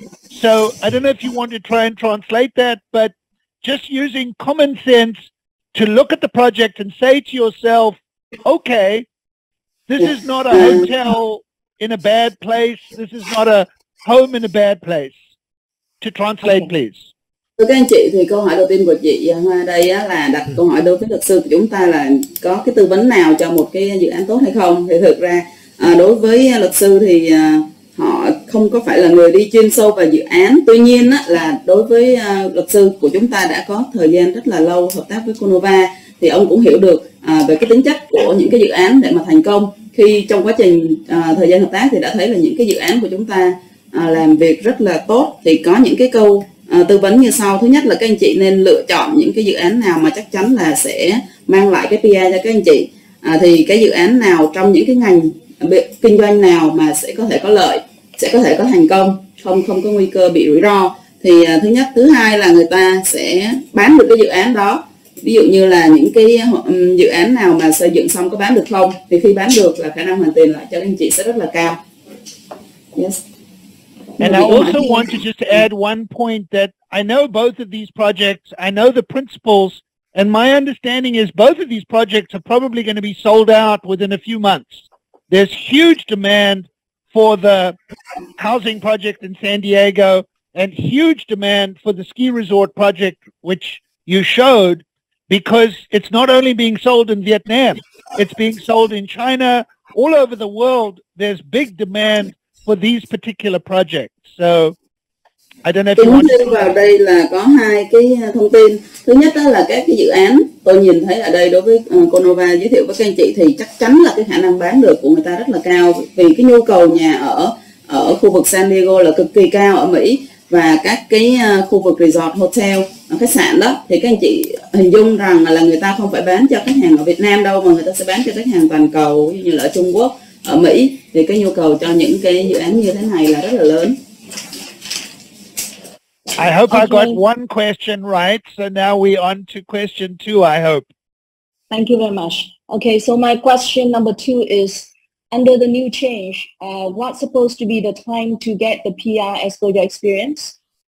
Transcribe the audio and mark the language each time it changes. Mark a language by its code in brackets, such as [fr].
[en] So I don't know if you want to try and translate that, but just using common sense to look at the project and say to yourself, okay, this is not a hotel in a bad place. This is not a home in a bad place. To translate, please. [vi] Thưa các anh chị, thì câu hỏi đầu tiên của chị Hoa đây á, là đặt câu hỏi đối với luật sư của chúng ta là có cái tư vấn nào cho một cái dự án tốt hay không. Thì thực ra đối với luật sư thì họ không có phải là người đi chuyên sâu vào dự án. Tuy nhiên á, là đối với luật sư của chúng ta đã có thời gian rất là lâu hợp tác với Kunova, thì ông cũng hiểu được về cái tính chất của những cái dự án để mà thành công. Khi trong quá trình thời gian hợp tác thì đã thấy là những cái dự án của chúng ta làm việc rất là tốt. Thì có những cái câu tư vấn như sau. Thứ nhất là các anh chị nên lựa chọn những cái dự án nào mà chắc chắn là sẽ mang lại cái PR cho các anh chị. Thì cái dự án nào trong những cái ngành kinh doanh nào mà sẽ có thể có lợi, sẽ có thể có thành công, không có nguy cơ bị rủi ro. Thì thứ nhất. Thứ hai là người ta sẽ bán được cái dự án đó. Ví dụ như là những cái dự án nào mà xây dựng xong có bán được không, thì khi bán được là khả năng hoàn tiền lại cho các anh chị sẽ rất là cao. [en] Yes. And I also want to just add one point that I know both of these projects, I know the principles, and my understanding is both of these projects are probably going to be sold out within a few months. There's huge demand for the housing project in San Diego and huge demand for the ski resort project, which you showed, because it's not only being sold in Vietnam, it's being sold in China, all over the world. There's big demand for these particular projects. So I don't know if you want to... [vi] vào đây là có 2 cái thông tin. Thứ nhất đó là các cái dự án tôi nhìn thấy ở đây đối với Kunova giới thiệu với các anh chị, thì chắc chắn là cái khả năng bán được của người ta rất là cao, vì cái nhu cầu nhà ở khu vực San Diego là cực kỳ cao ở Mỹ, và các cái khu vực resort, hotel, khách sạn đó, thì các anh chị hình dung rằng là người ta không phải bán cho khách hàng ở Việt Nam đâu, mà người ta sẽ bán cho khách hàng toàn cầu, như là ở Trung Quốc, ở Mỹ. Thì cái nhu cầu cho những cái dự án như thế này là rất là lớn. [en] I hope I got one question right. So now we're on to question 2, I hope. Thank you very much. Okay, so my question number 2 is, under the new change, what's supposed to be the time to get the PR exposure experience?